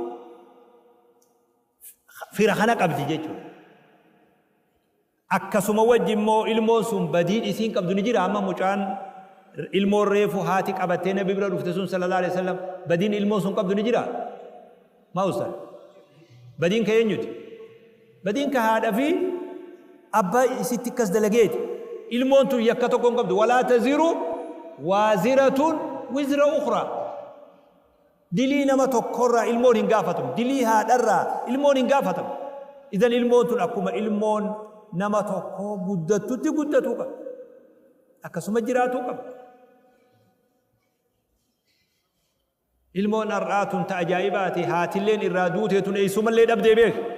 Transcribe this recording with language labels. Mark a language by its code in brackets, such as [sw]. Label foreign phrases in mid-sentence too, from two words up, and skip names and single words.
[om] fira kana qabdi jechuudha akkasuma wajji immoo ilmoon sun badiin isiin qabdu ni jira amma mucaan ilmoon reefu haati qabattee nabi bira dhufte sun [ar] sallallahu alaihi wasallam [om] badiin ilmoon sun qabdu ni jira mausa badiin ka eenyuti badiin ka haadha fi abbaa isitti akkas dalageeti ilmoon tun yakka tokko hin qabdu [ar] walaa taziru waaziratun wizra ukhra [om] dilii nama tokkorraa ilmoon hin gaafatamu dilii haadharraa ilmoon hin gaafatamu idan ilmoon tun akkuma ilmoon nama tokko guddattutti guddatuu qaba akkasuma jiraatuu qaba ilmoon har'aatun ta ajaa'ibaati haatilleen irraa duuteetun eessumallee dhabdee beek